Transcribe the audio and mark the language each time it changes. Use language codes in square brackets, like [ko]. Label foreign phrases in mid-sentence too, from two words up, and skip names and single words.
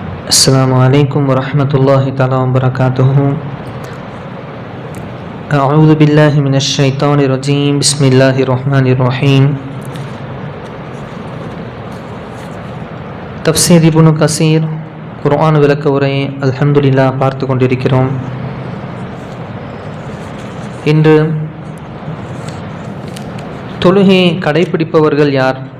[ar] السلام عليكم ورحمة الله تعالى وبركاته. أعوذ بالله من الشيطان الرجيم. بسم الله الرحمن الرحيم. [ta] தஃப்சீர் இப்னு கஸீர் குர்ஆன் விளக்க உரை அல்ஹம்துலில்லாஹ் பார்த்து கொண்டிருக்கிறோம். இன்று தொழுகை கடைபிடிப்பவர்கள் யார்?